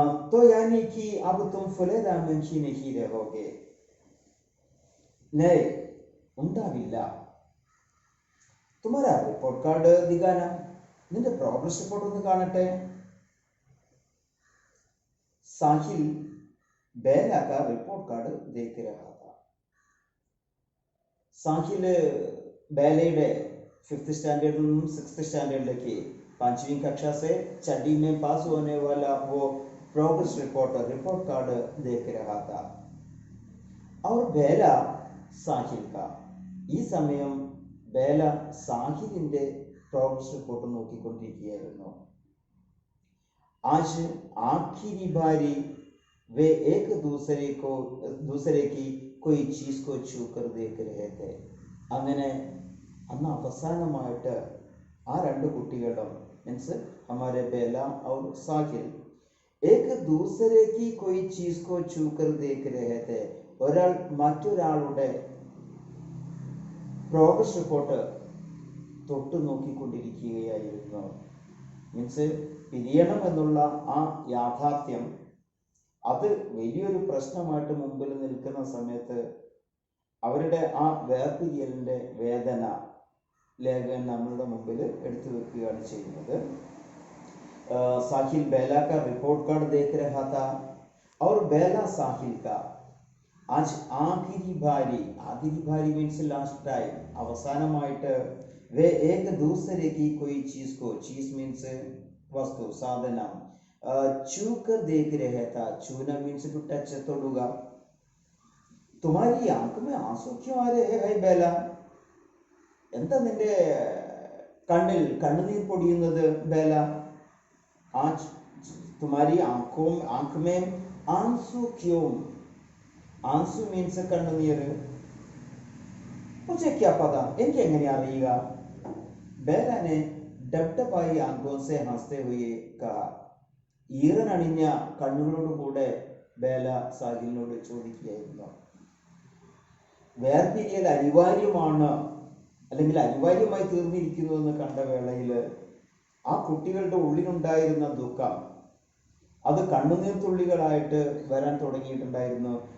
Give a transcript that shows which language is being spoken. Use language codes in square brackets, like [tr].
[hi] तो यानी कि अब तुम फुलेरा में ही नहीं रहोगे, नहीं [ml] ഉണ്ടാവില്ല. [hi] तुम्हारा रिपोर्ट कार्ड दिखाना, [ml] നിന്റെ പ്രോഗ്രസ് റിപ്പോർട്ട് ഒന്ന് കാണട്ടെ. [hi] साहिल बेला का रिपोर्ट कार्ड देख रहा था. साहिल बेलയുടെ 5th स्टैंडर्ड से 6th स्टैंडर्ड 5वीं कक्षा से छठी में पास होने वाला वो प्रोग्रेस रिपोर्ट कार्ड देख रहा था. और बेला साहिल का, [ml] ഈ സമയം ബേല സാഹിലിന്റെ പ്രോഗ്രസ് റിപ്പോർട്ട് നോക്കിക്കൊണ്ടിരിക്കുകയായിരുന്നു. [hi] आज आखिरी बारी वे एक दूसरे की कोई चीज को छू कर देख रहे थे. [ml] അങ്ങനെ അന്ന് അവസാനമായിട്ട് ആ രണ്ട് കുട്ടികളും, മീൻസ് [hi] हमारे बेला और साहिल, एक दूसरे की कोई चीज को छू कर देख रहे थे. [ml] ഒരാൾ മറ്റൊരാളുടെ പ്രോഗ്രസ് റിപ്പോർട്ട് തൊട്ടു നോക്കിക്കൊണ്ടിരിക്കുകയായിരുന്നു. മീൻസ് പിരിയണം എന്നുള്ള ആ യാഥാർത്ഥ്യം അത് വലിയൊരു പ്രശ്നമായിട്ട് മുമ്പിൽ നിൽക്കുന്ന സമയത്ത് അവരുടെ ആ വേർപിരിയലിന്റെ വേദന ലേഖകൻ നമ്മളുടെ മുമ്പിൽ എടുത്തു വെക്കുകയാണ് ചെയ്യുന്നത്. [hi] साहिल बेला का रिपोर्ट कार्ड देख रहा था और बेला साहिल का आज आखिरी बारी मीन्स [en] last time, [ml] അവസാനമായിട്ട് [hi] वे एक दूसरे की कोई चीज को, चीज मीन्स वस्तु, साधനം, छू कर देख रहा था. छूना मीन्स [en] to touch, [ml] തൊടുക. [hi] तुम्हारी आंख में आंसू क्यों आ रहे हैं बेला, [ml] എന്താ നിന്റെ കണ്ണിൽ കണ്ണുനീർ പൊടിയുന്നത് ബേല? [hi] आज तुम्हारी आंख में आंसू क्यों, आंसू मीन्स [ml] കണ്ണുനീർ. [hi] मुझे क्या पता, [ml] എനിക്ക് എങ്ങനെ അറിയുക? [hi] बेला ने डबडबाई आंखों से हंसते हुए कहा. [ml] ഈറനണിഞ്ഞ കണ്ണുകളോടുകൂടെ ബേല സാഹിലിനോട് ചോദിക്കുകയായിരുന്നു. വേർപിരിയൽ അനിവാര്യമാണ്, അല്ലെങ്കിൽ അനിവാര്യമായി തീർന്നിരിക്കുന്നു എന്ന് കണ്ട വേളയിൽ ആ കുട്ടികളുടെ ഉള്ളിലുണ്ടായിരുന്ന ദുഃഖം അത് കണ്ണുനീർ തുള്ളികളായിട്ട് വരാൻ തുടങ്ങിയിട്ടുണ്ടായിരുന്നു.